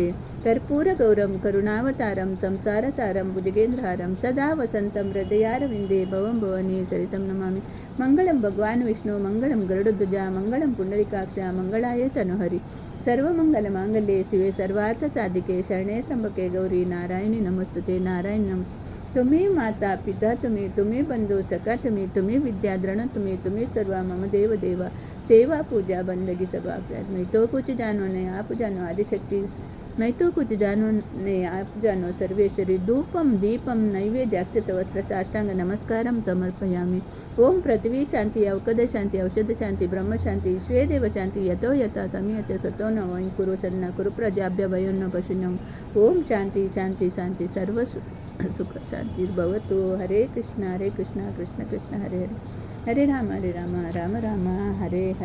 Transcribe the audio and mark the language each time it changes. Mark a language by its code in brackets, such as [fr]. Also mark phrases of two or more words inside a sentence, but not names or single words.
[sa] ಕರ್ಪೂರ ಗೌರಂ ಕರುಣಾವತಾರಂ ಸಂಸಾರ ಸಾರಂ ಭುಜಗೇಂದ್ರಹಾರಂ ಸದಾ ವಸಂತಂ ಹೃದಯಾರವಿಂದೇ ಭವಂ ಭವಾನಿ ಸರಿತಂ ನಮಾಮಿ. ಮಂಗಳಂ ಭಗವಾನ್ ವಿಷ್ಣು ಮಂಗಳಂ ಗರುಡಧ್ವಜ ಮಂಗಳಂ ಪುಂಡರೀಕಾಕ್ಷ ಮಂಗಳಾಯ ತನುಹರಿ. ಸರ್ವಮಂಗಲ ಮಾಂಗಲ್ಯೆ ಶಿವೆ ಸರ್ವಾರ್ಥ ಸಾಧಿಕೆ ಶರಣೆ ತ್ರ್ಯಂಬಕೆ ಗೌರಿ ನಾರಾಯಣಿ ನಮೋಸ್ತುತೆ ನಾರಾಯಣಿ [mr] तुम्ही माता पिता तुम्ही बंधू सखा तुम्ही विद्याधरण तुम्ही सर्व मम देव देवा [hi] सेवा पूजा बंदगी सब आपका। मैं तो कुछ जानो नहीं आप जानो आदिशक्ति, मैं तो कुछ जानो नहीं आप जानो सर्वेश्वरी। [sa] धूपम दीपम नैवेद्याक्षत वस्त्र साष्टांग नमस्कारम समर्पयामि। ओम पृथ्वी शांति अवकद शांति औषध शांति ब्रह्म शांति स्वेदेव शांति यतो यथा समीयत सतो न वयं कुरु सन्ना कुरु प्रजाभ्य वयोन्न पशुन्यम। ओम शांति शांति शांति सर्व सुख शांति भवतु। हरे कृष्ण कृष्ण कृष्ण हरे हरे, हरे राम राम राम हरे हरे।